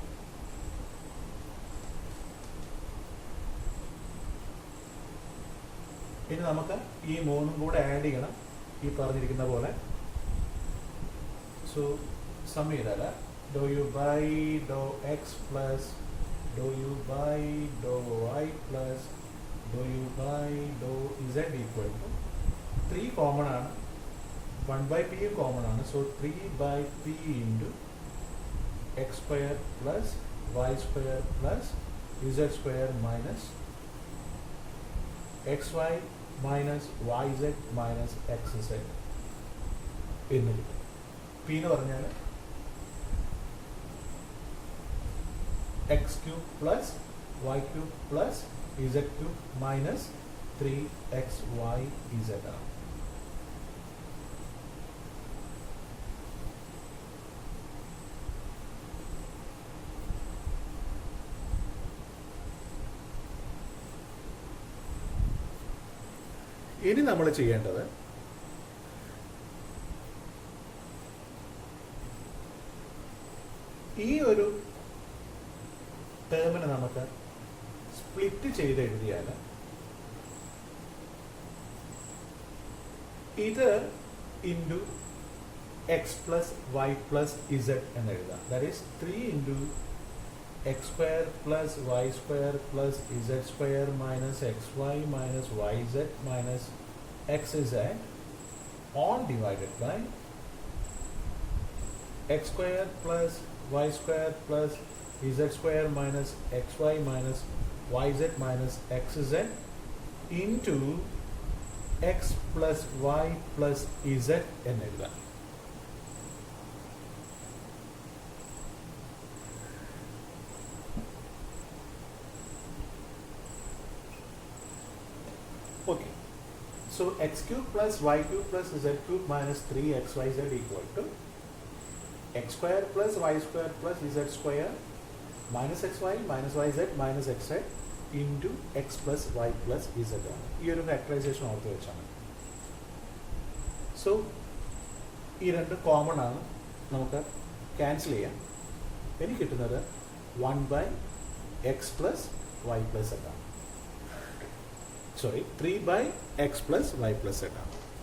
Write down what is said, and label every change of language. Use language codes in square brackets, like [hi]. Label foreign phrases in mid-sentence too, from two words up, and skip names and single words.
[ml] ഇനി നമുക്ക് ഈ മൂന്നും കൂടെ ആഡ് ചെയ്യണം ഈ പറഞ്ഞിരിക്കുന്ന പോലെ. [en] so sum ചെയ്താൽ do u by do x plus do u by do y plus do u by do z equal to 3 common ആണ്, 1 by p common ആണ്. so 3 by p into x square plus y square plus z square minus xy minus yz minus xz [ml] എന്ന് കിട്ടും. [en] പി [ml] എന്ന് പറഞ്ഞാൽ [en] x cube plus y cube plus z cube minus 3xyz ആണ്. [ml] ഇനി നമ്മൾ ചെയ്യേണ്ടത് ഈ ഒരു ടേമിനെ നമുക്ക് സ്പ്ലിറ്റ് ചെയ്ത് എഴുതിയാൽ [en] ഇത് into x plus y plus z [ml] എന്ന് എഴുതാം. [en] that is 3 into x square plus y square plus z square minus xy minus yz minus xz all divided by x square plus y square plus z square minus xy minus yz minus xz into x plus y plus z [ml] എന്ന് എഴുതാം. [en] Okay, so x cube plus y cube plus z cube minus 3xyz equal to x square plus y square plus z square minus xy minus yz minus xz into x plus y plus z ആണ്. [ml] ഈ ഒരു ഫാക്ടറൈസേഷൻ ഓർത്ത് വെച്ചാണ്. സോ ഈ രണ്ട് കോമൺ ആണ്, നമുക്ക് ക്യാൻസൽ ചെയ്യാം. എനിക്ക് കിട്ടുന്നത് [en] 1 by x plus y plus z ആണ്. സോറി 3 by x plus y plus z ആണ്.